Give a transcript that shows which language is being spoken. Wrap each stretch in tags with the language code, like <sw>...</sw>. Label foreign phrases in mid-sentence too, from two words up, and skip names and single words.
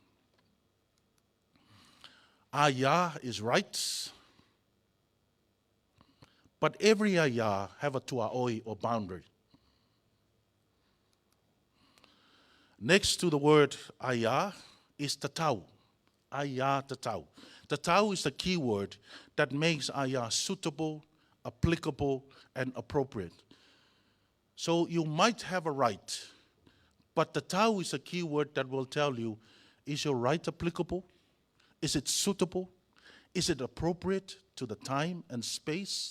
<en>Aya is rights, but every aya have a tuaoi or boundary. Next to the word aya is tatau.</en> <sm>Aya tatau.</sm> <en>Tatau is the key word that makes aya suitable, applicable, and appropriate. So you might have a right, but tatau is a key word that will tell you, is your right applicable? Is it suitable? Is it appropriate to the time and space?</en>